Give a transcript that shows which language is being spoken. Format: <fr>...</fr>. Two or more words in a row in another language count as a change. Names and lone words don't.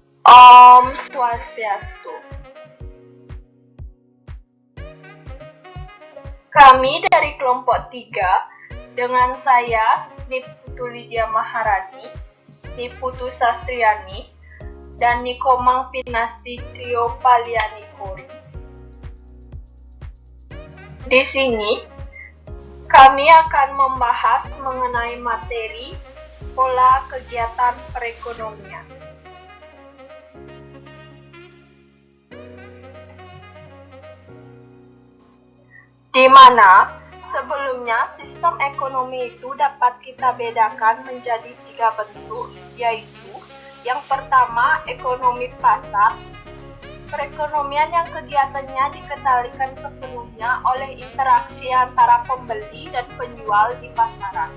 <ban>Om Swastiastu.</ban> <id>Kami dari kelompok 3 dengan saya Niputu Lydia Maharani, Niputu Sastriani, dan Nikomang Pinasti Trio Paliani Kori. Di sini kami akan membahas mengenai materi pola kegiatan perekonomian. Di mana sebelumnya sistem ekonomi itu dapat kita bedakan menjadi 3 bentuk, yaitu yang pertama ekonomi pasar, perekonomian yang kegiatannya dikendalikan sepenuhnya oleh interaksi antara pembeli dan penjual di pasaran.</id>